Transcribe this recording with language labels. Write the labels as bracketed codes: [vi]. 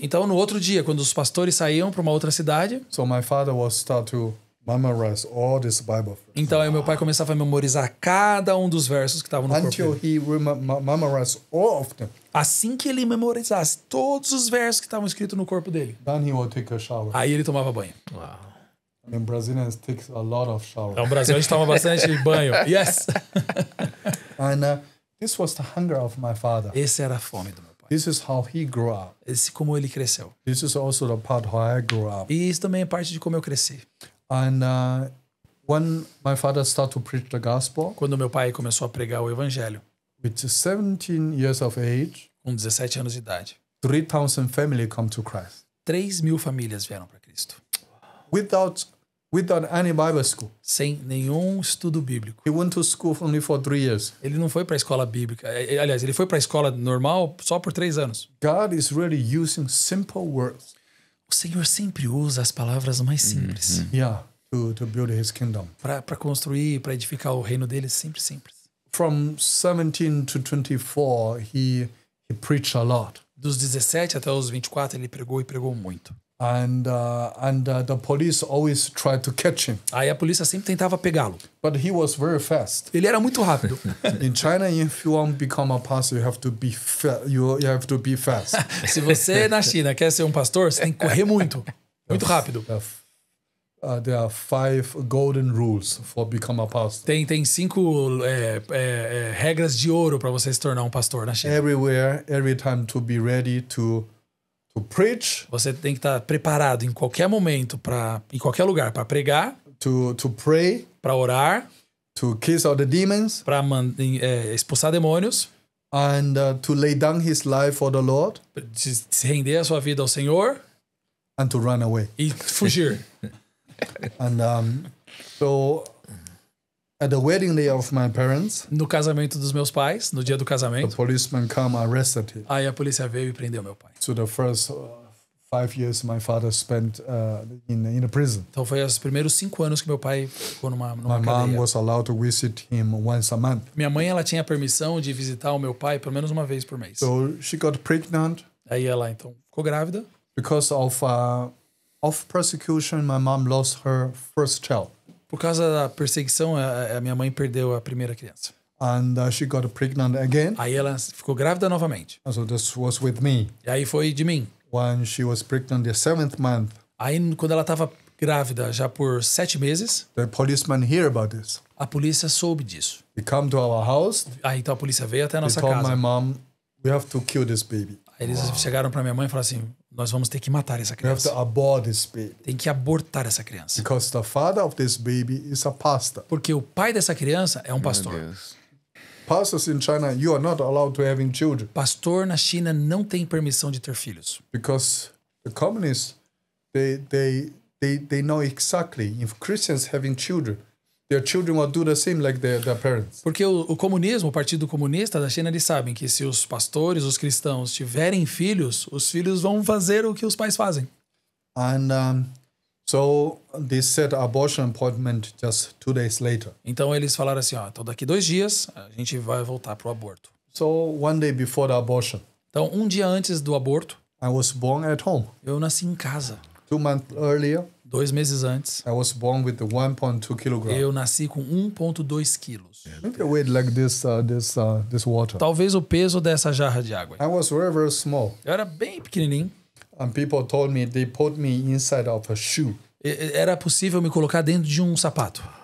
[pt] Então, no outro dia, quando os pastores saíam para uma outra cidade, [en] so my father will start to memorize all this Bible verse [pt] então aí meu pai começava a memorizar cada um dos versos que estavam no corpo [en] until [pt] dele. [en] he memorized all of them. [pt] Assim que ele memorizasse todos os versos que estavam escritos no corpo dele, [en] Then he will take a shower. [pt] aí ele tomava banho. [en] I mean, Brazilians take a lot of shower. [pt] No Brasil a gente toma bastante banho. [en] Yes! And this was the hunger of my father. [pt] Esse era a fome do meu pai. [en] This is how he grew up. [pt] Esse como ele cresceu. [en] This is also the part how I grew up. [pt] E isso também é parte de como eu cresci. [en] And when my father started to preach the gospel, [pt] Quando meu pai começou a pregar o evangelho, [en] with 17 years of age, [pt] com 17 anos de idade, [en] 3,000 family come to Christ [pt] 3.000 famílias vieram para Cristo. [en] without any Bible school. [pt] Sem nenhum estudo bíblico. [en] He went to school only for 3 years. [pt] Ele não foi para a escola bíblica. Aliás, ele foi para a escola normal só por 3 anos. [en] God is really using simple words, [pt] O Senhor sempre usa as palavras mais simples [en] yeah, to build His kingdom. [pt] para construir, para edificar o reino dele, sempre simples. [en] From 17 to 24, he preached a lot. [pt] Dos 17 até os 24, ele pregou e pregou muito. [en] And the police always tried to catch him, [pt] Aí a polícia sempre tentava pegá-lo. [en] but he was very fast. [pt] Ele era muito rápido. [en] In China, if you want to become a pastor, you have to be you have to be fast. [pt] Se você na China quer ser um pastor, você tem que correr muito. Muito rápido. [en] There are 5 golden rules for become a pastor. [pt] Tem 5 regras de ouro para você se tornar um pastor na China. [en] Everywhere, every time, to be ready to preach, [pt] Você tem que estar preparado em qualquer momento, em qualquer lugar, para pregar, [en] to pray, [pt] para orar, [en] to cast out the demons, [pt] para expulsar demônios, [en] and to lay down his life for the Lord, [pt] se render a sua vida ao Senhor [en] and to run away. [pt] e fugir. [en] And so at the wedding day of my parents, [pt] No casamento dos meus pais, no dia do [en] the [pt] casamento, [en] policeman come arrested him. [pt] aí a polícia veio e prendeu meu pai. [en] So the first 5 years my father spent in the prison. [pt] Então foi os primeiros 5 anos que meu pai ficou numa [en] My mom [pt] cadeia. [en] was allowed to visit him once a month. [pt] Minha mãe, ela tinha permissão de visitar o meu pai pelo menos uma vez por mês. [en] So she got pregnant. [pt] Aí ela então ficou grávida. [en] Because of persecution, my mom lost her first child. [pt] Por causa da perseguição, a minha mãe perdeu a primeira criança. [en] And she got pregnant again. [pt] Aí ela ficou grávida novamente. [en] So this was with me. [pt] E aí foi de mim. [en] When she was pregnant the 7th month, [pt] Aí quando ela estava grávida já por 7 meses, [en] the policeman hear about this. [pt] a polícia soube disso. [en] He come to our house. [pt] Aí então a polícia veio até a [en] They [pt] nossa [en] told my [pt] casa. [en] mom, we have to kill this baby. [pt] Aí eles chegaram pra minha mãe e falaram assim, nós vamos ter que matar essa [en] We have to [pt] criança. [en] abort this baby. [pt] Tem que abortar essa criança. [en] Because the father of this baby is a pastor. [pt] Porque o pai dessa criança é um Meu pastor. Deus. [en] Pastors in China, you are not allowed to having children. [pt] Pastor na China não tem permissão de ter filhos. [en] Because the communists, they know exactly if Christians having children, their children will do the same like their parents. [pt] Porque o comunismo, o Partido Comunista da China, eles sabem que se os pastores, os cristãos tiverem filhos, os filhos vão fazer o que os pais fazem. [en] And so they set abortion appointment just 2 days later. [pt] Então eles falaram assim, ó, então daqui 2 dias a gente vai voltar pro aborto. [en] So one day before the abortion, [pt] Então um dia antes do aborto, [en] I was born at home. [pt] eu nasci em casa. [en] 2 months earlier, [pt] 2 meses antes, [en] I was born with the 1.2 kilogram. [pt] eu nasci com 1,2 quilos. [en] Maybe a weight like this water. [pt] Talvez o peso dessa jarra de água. [en] I was very, very small. [pt] Eu era bem pequenininho. [en] And people told me they put me inside of a shoe. [pt] Era possível me colocar dentro de um sapato.